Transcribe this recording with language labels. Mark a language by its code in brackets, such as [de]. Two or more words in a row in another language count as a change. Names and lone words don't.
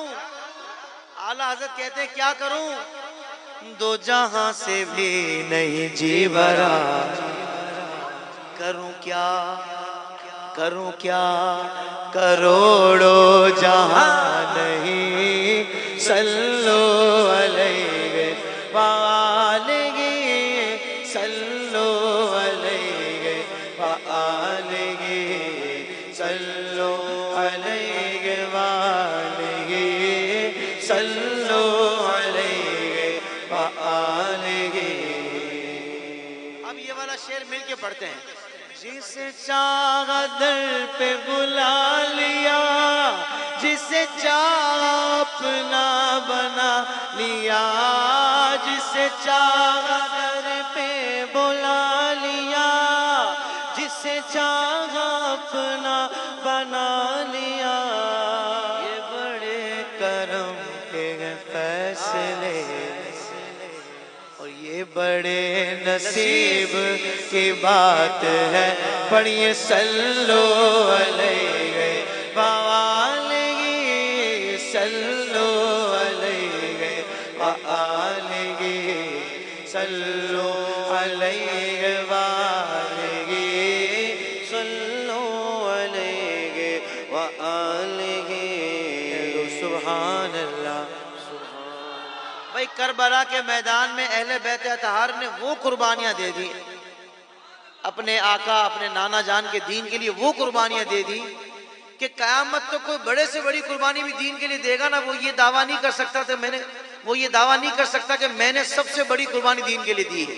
[hi] आला हज़रत कहते हैं क्या करूं? दो जहां से भी नहीं जी भरा, करूं क्या करूं क्या, करोड़ों जहां नहीं [ar] صلوا عليه وآله, صلوا عليه وآله, صلوا عليه وآله, صلوا عليه وآله. [hi] अब ये वाला शेर मिल के पढ़ते हैं। जिसे चाहा दर पे बुला लिया, जिसे चाहा अपना बना लिया, जिसे चाहा दर पे बुला लिया, जिसे चाहा अपना बना लिया। ये बड़े करम के फैसले और ये बड़े नसीब की बात है। [ar] पढ़िए صلوا عليه وآله, صلوا عليه وآله, صلوا عليه وآله, صلوا عليه وآله. سبحان الله. [hi] भाई करबला के मैदान में अहले बैत अतहार ने वो कुर्बानियां दे दी, अपने आका अपने नाना जान के दीन के लिए वो कुर्बानियां दे दी कि कयामत तो कोई बड़े से बड़ी कुर्बानी भी दीन के लिए देगा ना, वो ये दावा नहीं कर सकता था वो ये दावा नहीं कर सकता कि मैंने सबसे बड़ी कुर्बानी दीन के लिए दी है।